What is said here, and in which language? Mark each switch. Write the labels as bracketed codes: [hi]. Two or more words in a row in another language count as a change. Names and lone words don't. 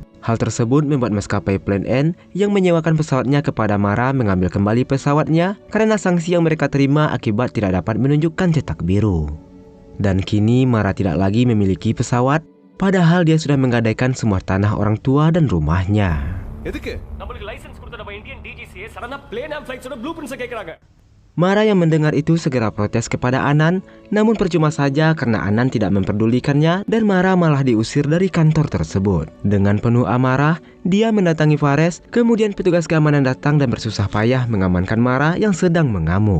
[id] Hal tersebut membuat maskapai Plan N yang menyewakan pesawatnya kepada Mara mengambil kembali pesawatnya karena sanksi yang mereka terima akibat tidak dapat menunjukkan cetak biru. Dan kini Mara tidak lagi memiliki pesawat, padahal dia sudah menggadaikan semua tanah orang tua dan rumahnya. [ta] நம்மளுக்கு லைசென்ஸ் கொடுத்த நம்ம இந்தியன் DGCA [en] suddenly plane and flightsோட blueprints [ta] கேக்குறாங்க. [id] Mara yang mendengar itu segera protes kepada Anan, namun percuma saja karena Anan tidak memperdulikannya dan Mara malah diusir dari kantor tersebut. Dengan penuh amarah, dia mendatangi Fares, kemudian petugas keamanan datang dan bersusah payah mengamankan Mara yang sedang mengamuk.